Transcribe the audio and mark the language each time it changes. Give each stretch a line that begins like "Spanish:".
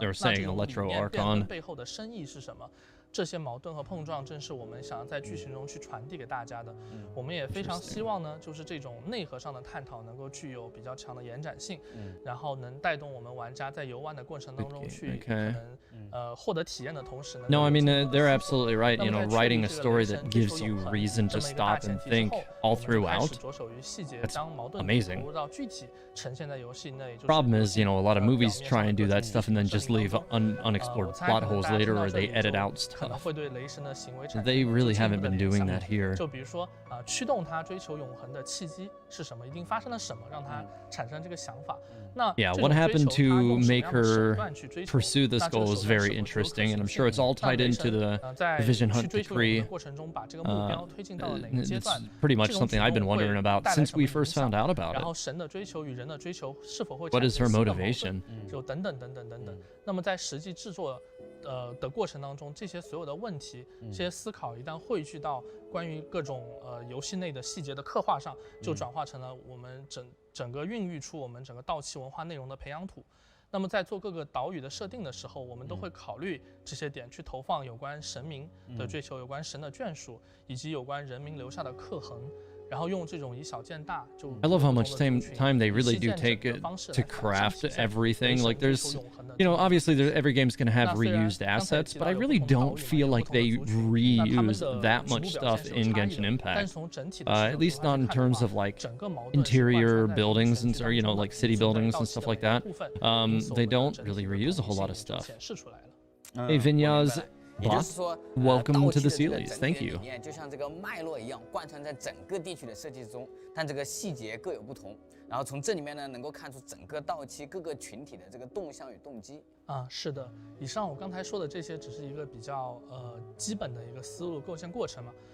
Chinese: 那这种理念变恒背后的深意是什么？这些矛盾和碰撞，正是我们想要在剧情中去传递给大家的。我们也非常希望呢，就是这种内核上的探讨能够具有比较强的延展性，然后能带动我们玩家在游玩的过程当中去可能获得体验的同时呢。
English: No, I mean they're absolutely right. You know, writing a story that gives you reason to stop and think all throughout. That's amazing. Problem is, you know, a lot of movies try and do that stuff and then just leave unexplored plot holes later, or they edit out stuff. They really haven't been doing that here.
Chinese: 就比如说，驱动他追求永恒的契机是什么？一定发生了什么让他产生这个想法？那
English: yeah, what happened to make her pursue this goal is very interesting, and I'm sure it's all tied into the Vision Hunt decree. It's pretty much something I've been wondering about since we first found out about it.
Chinese: 然后神的追求与人的追求是否会
English: What is her motivation?
Chinese: 就等等。那么在实际制作的过程当中，这些所有的问题、这些思考，一旦汇聚到关于各种游戏内的细节的刻画上，就转化成了我们整个孕育出我们整个稻期文化内容的培养土。那么在做各个岛屿的设定的时候，我们都会考虑这些点，去投放有关神明的追求、有关神的眷属，以及有关人民留下的刻痕。然后用这种以小见大，就
English: I love how much time they really do take it to craft everything. Like there's, you know, obviously every game's gonna have reused assets, but I really don't feel like they reuse that much stuff in Genshin Impact. At least not in terms of like interior buildings and, or you know, like city buildings and stuff like that. They don't really reuse a whole lot of stuff. Hey Vinyas.
Chinese: 也就是说，
English: Welcome to the series. Thank you.
Chinese: 理念就像这个脉络一样，贯穿在整个地区的设计中，但这个细节各有不同。然后从这里面呢，能够看出整个稻期各个群体的这个动向与动机。是的，以上我刚才说的这些只是一个比较基本的一个思路构建过程嘛。